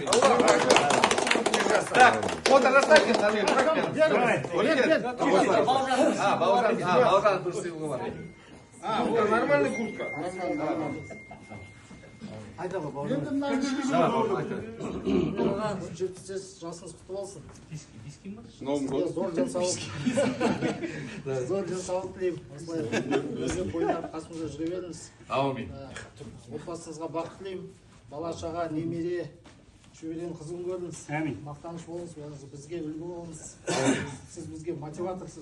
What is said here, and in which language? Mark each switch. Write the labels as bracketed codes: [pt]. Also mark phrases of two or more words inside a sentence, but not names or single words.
[kk] Так, фото жасайық. [ru] Нормальный куртка. [kk] Жасыңыз құтты болсын. [ru] С Новым годом. [kk] Зор денсаулық. Зор денсаулық тілеймін. Өзге бойындар қасымызда жүре беріңіз. Аумин. Отбасыңызға бақыт тілеймін. Бала-шаға, немере, шөберенің қызығын көріңіз. Мақтаныш болыңыз, бізге үлгі болыңыз. Сіз бізге мотиваторсыз.